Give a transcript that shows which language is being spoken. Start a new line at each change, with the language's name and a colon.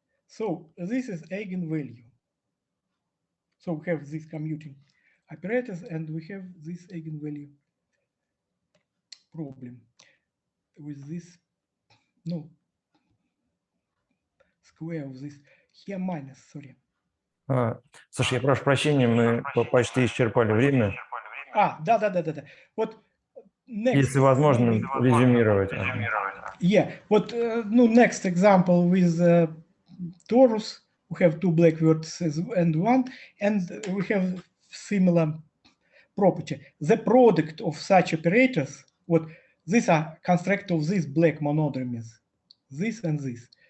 English: So this is eigenvalue. So we have these commuting operators and we have this eigenvalue problem with this, no, square of this, here minus, sorry.
Russian: Саша, я прошу прощения, мы почти исчерпали время. Да. Вот next, если возможно, резюмировать.
English: Yeah,
Russian: вот, ну,
English: next example with torus, we have two black vertices and one, and we have similar property. The product of such operators, what these are construct of these black monodromies, this and this.